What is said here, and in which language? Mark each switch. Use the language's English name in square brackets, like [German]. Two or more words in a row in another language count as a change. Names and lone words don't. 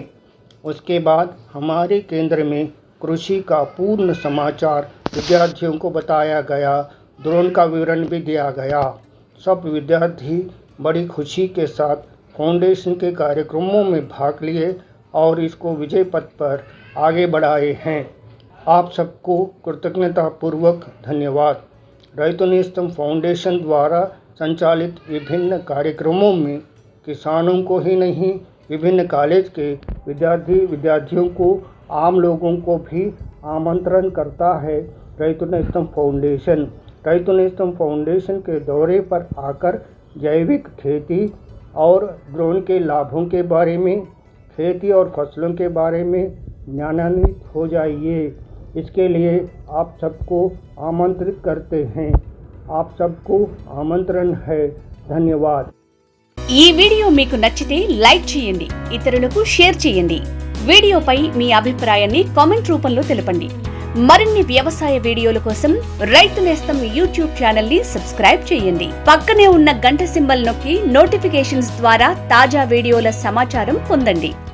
[Hindi] उसके बाद हमारे केंद्र में कृषि का पूर्ण समाचार विद्यार्थियों को बताया गया। ड्रोन का विवरण भी दिया गया। सब विद्यार्थी बड़ी खुशी के साथ फाउंडेशन के कार्यक्रमों में भाग लिए और इसको विजय पथ पर आगे बढ़ाए हैं। आप सबको कृतज्ञतापूर्वक धन्यवाद। రైతు నేస్తం फाउंडेशन द्वारा संचालित विभिन्न कार्यक्रमों में किसानों को ही नहीं, विभिन्न कॉलेज के विद्यार्थियों को, आम लोगों को भी आमंत्रण करता है రైతు నేస్తం फाउंडेशन। రైతు నేస్తం फाउंडेशन के दौरे पर आकर जैविक खेती और ड्रोन के लाभों के बारे में, खेती और फसलों के बारे में ज्ञानान्वित हो जाइए। इसके लिए आप सबको आमंत्रित करते हैं। आप सबको आमंत्रण है। धन्यवाद। [Telugu] ఈ వీడియో మీకు నచ్చితే లైక్ చేయండి, ఇతరులకు షేర్ చేయండి. వీడియోపై మీ అభిప్రాయాన్ని కామెంట్ రూపంలో తెలపండి. మరిన్ని వ్యవసాయ వీడియోల కోసం రైతు నేస్తం యూట్యూబ్ ఛానల్ ని సబ్స్క్రైబ్ చేయండి. పక్కనే ఉన్న గంట సింబల్ నొక్కి నోటిఫికేషన్స్ ద్వారా తాజా వీడియోల సమాచారం పొందండి.